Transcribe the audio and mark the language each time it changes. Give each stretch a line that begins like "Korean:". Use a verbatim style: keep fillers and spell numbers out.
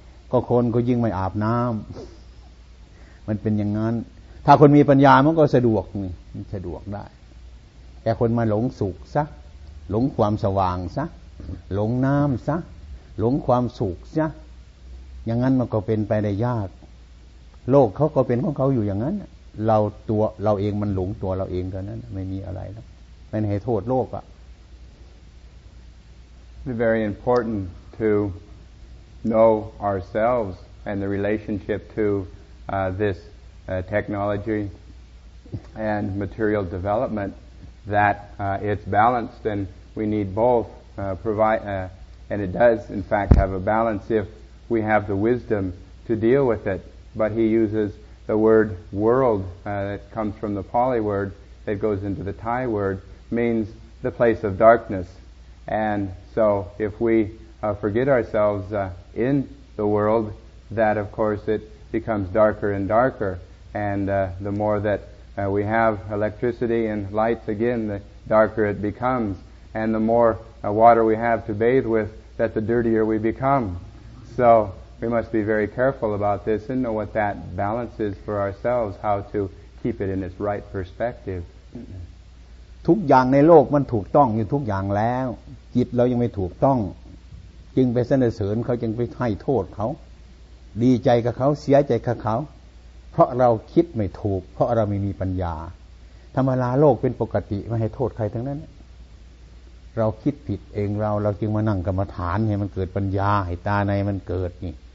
Thai: ก็คนก็ยิ่งไม่อาบน้ำมันเป็นอย่างนั้นถ้าคนมีปัญญามันก็สะดวกนี่มันสะดวกได้แต่คนมาหลงสุขซะหลงความสว่างซะหลงน้ำซะหลงความสุขซะอย่างนั้นมันก็เป็นไปได้ยากโลกเขาก็เป็นของเขาอยู่อย่างนั้นเราตัวเราเองมันหลงตัวเราเองเท่านั้นไม่มีอะไรแล้วไม่ให้โทษโลกอ่ะ
English: It's very important to know ourselves and the relationship to uh, this uh, technology and material development that uh, it's balanced and we need both uh, provide uh, and it does in fact have a balance if we have the wisdom to deal with it but he uses the word world uh, that comes from the Pali word that goes into the Thai word means the place of darkness and so if we uh, forget ourselves uh, in the world that of course it becomes darker and darker and uh, the more that uh, we have electricity and lights again the darker it becomes and the more uh, water we have to bathe with that the dirtier we become so we must be very careful about this and know what that balance is for ourselves, how to keep it in its right perspective.
Thai: ทุกอย่างในโลกมันถูกต้องอยู่ทุกอย่างแล้วจิตเรายังไม่ถูกต้องจึงไปสนเสริญเขาจึงไปให้โทษเขาดีใจกับเขาเสียใจกับเขาเพราะเราคิดไม่ถูกเพราะเราไม่มีปัญญาธรรมดาโลกเป็นปกติไม่ให้โทษใครทั้งนั้นเราคิดผิดเองเราเราจึงมานั่งกรรมฐานให้มันเกิดปัญญาให้ตาในมันเกิดนี่